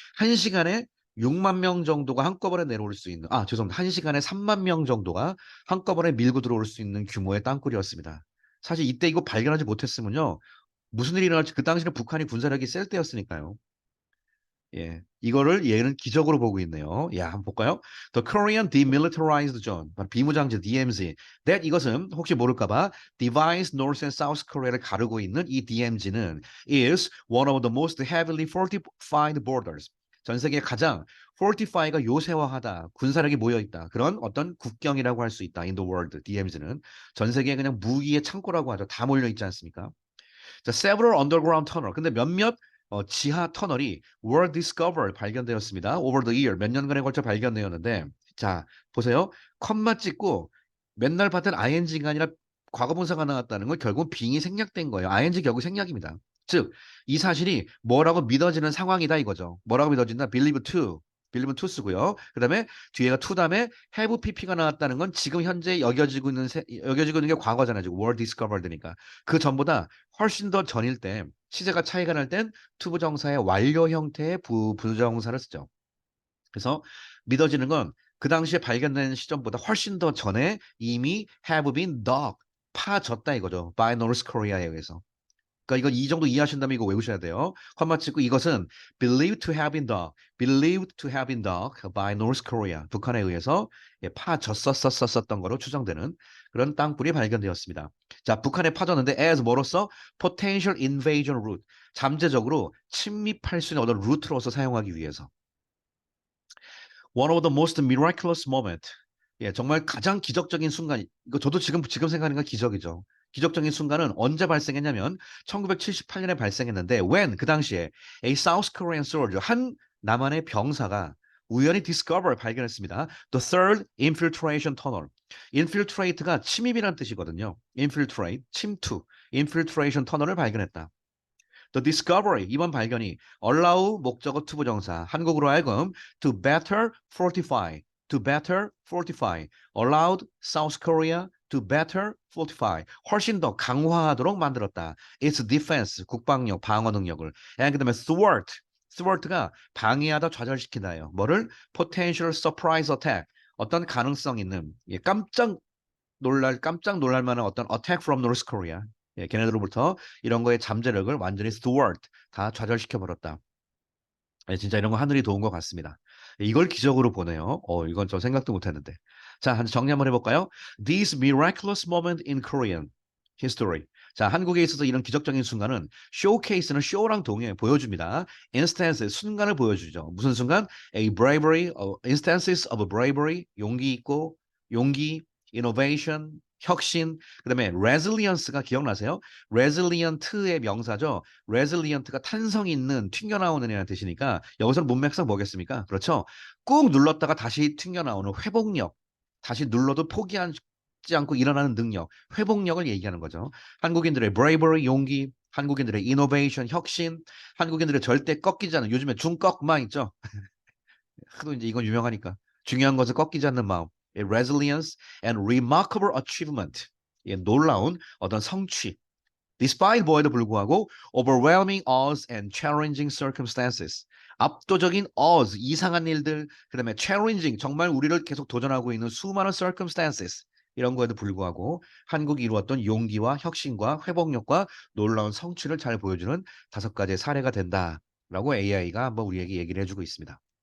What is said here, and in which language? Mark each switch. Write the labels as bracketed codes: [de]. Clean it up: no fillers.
[ko] 한 시간에 6만 명 정도가 한꺼번에 내려올 수 있는, 죄송합니다. 한 시간에 3만 명 정도가 한꺼번에 밀고 들어올 수 있는 규모의 땅굴이었습니다. 사실 이때 이거 발견하지 못했으면요. 무슨 일이 일어날지 그 당시는 북한이 군사력이 셀 때였으니까요. 예, 이거를 얘는 기적으로 보고 있네요. 야, 한번 볼까요? [en] The Korean Demilitarized Zone, [ko] 바로 비무장지 [en] DMZ. That [ko] 이것은 혹시 모를까봐 [en] Divides North and South Korea를 가르고 있는 이 DMZ는 is one of the most heavily fortified borders. [ko] 전 세계 가장 fortify가 요새화하다, 군사력이 모여 있다. 그런 어떤 국경이라고 할 수 있다. [en] In the world, [ko] DMZ는 전 세계 그냥 무기의 창고라고 하죠. 다 몰려 있지 않습니까? [en] 자, several underground tunnel. [ko] 근데 몇몇 지하 터널이 [en] were discovered [ko] 발견되었습니다. [en] over the year [ko] 몇 년간에 걸쳐 발견되었는데 자 보세요. 컴마 찍고 맨날 봤던 ing가 아니라 과거분사가 나왔다는 건 결국 빙이 생략된 거예요. ing 결국 생략입니다. 즉 이 사실이 뭐라고 믿어지는 상황이다 이거죠. 뭐라고 믿어진다? believe to. believe to 쓰고요. 그다음에 뒤에가 to 다음에 have pp가 나왔다는 건 지금 현재 여겨지고 있는 게 과거잖아요. 지금 were discovered니까. 그 전보다 훨씬 더 전일 때 시제가 차이가 날 땐 투부정사의 완료 형태의 부정사를 쓰죠. 그래서 믿어지는 건 그 당시에 발견된 시점보다 훨씬 더 전에 이미 have been dug, 파졌다 이거죠. by North Korea에 의해서. 그러니까 이거 이 정도 이해하신다면 이거 외우셔야 돼요. 컴마 찍고 이것은 [en] believed to have been dug, believed to have been dug by North Korea. [ko] 북한에 의해서 파졌었었던 거로 추정되는 그런 땅굴이 발견되었습니다. 자, 북한에 파졌는데 as 뭐로서 [en] potential invasion route, [ko] 잠재적으로 침입할 수 있는 어떤 루트로서 사용하기 위해서. [en] One of the most miraculous moment. [ko] 예, 정말 가장 기적적인 순간. 이거 저도 지금 생각하는 건 기적이죠. 기적적인 순간은 언제 발생했냐면 1978년에 발생했는데 when 그 당시에 [en] a South Korean soldier [ko] 한 남한의 병사가 우연히 discover 발견했습니다. [en] The third infiltration tunnel. [ko] infiltrate가 침입이라는 뜻이거든요. infiltrate, 침투, infiltration tunnel을 발견했다. [en] The discovery 이번 발견이 allow 목적어 투부정사 한국으로 하여금 to better fortify to better fortify allowed South Korea to better fortify [ko] 훨씬 더 강화하도록 만들었다. Its defense 국방력 방어 능력을 and 그다음에 thwart가 방해하다 좌절시킨다예요. 뭐를 [en] potential surprise attack [ko] 어떤 가능성 있는 깜짝 놀랄 만한 어떤 [en] attack from North Korea. [ko] 예, 걔네들로부터 이런 거의 잠재력을 완전히 thwart, 다 좌절시켜 버렸다. 예, 진짜 이런 거 하늘이 도운 것 같습니다. 이걸 기적으로 보네요. 이건 좀 생각도 못했는데. 자, 정리 한번 해볼까요? [en] This miraculous moment in Korean history. [ko] 자, 한국에 있어서 이런 기적적인 순간은 showcase는 show랑 동해 보여줍니다. instance 순간을 보여주죠. 무슨 순간? A bravery, [en] instances of bravery, [ko] 용기 있고 용기, innovation, 혁신, 그다음에 resilience가 기억나세요? resilient의 명사죠. resilient가 탄성 있는 튕겨나오는 이라는 뜻이니까 여기서 문맥상 뭐겠습니까? 그렇죠. 꾹 눌렀다가 다시 튕겨나오는 회복력. 다시 눌러도 포기한 지 않고 일어나는 능력, 회복력을 얘기하는 거죠. 한국인들의 bravery, 용기, 한국인들의 innovation, 혁신, 한국인들의 절대 꺾이지 않는 요즘에 중꺾망 있죠. 하도 이제 이건 유명하니까 중요한 것은 꺾이지 않는 마음, [en] resilience and remarkable achievement, [ko] 놀라운 어떤 성취. [en] Despite 뭐에도 불구하고 overwhelming odds and challenging circumstances. [ko] 압도적인 odds, 이상한 일들, 그다음에 challenging, 정말 우리를 계속 도전하고 있는 수많은 circumstances. 이런 거에도 불구하고 한국이 이루었던 용기와 혁신과 회복력과 놀라운 성취를 잘 보여주는 5가지의 사례가 된다라고 AI가 한번 우리에게 얘기를 해주고 있습니다.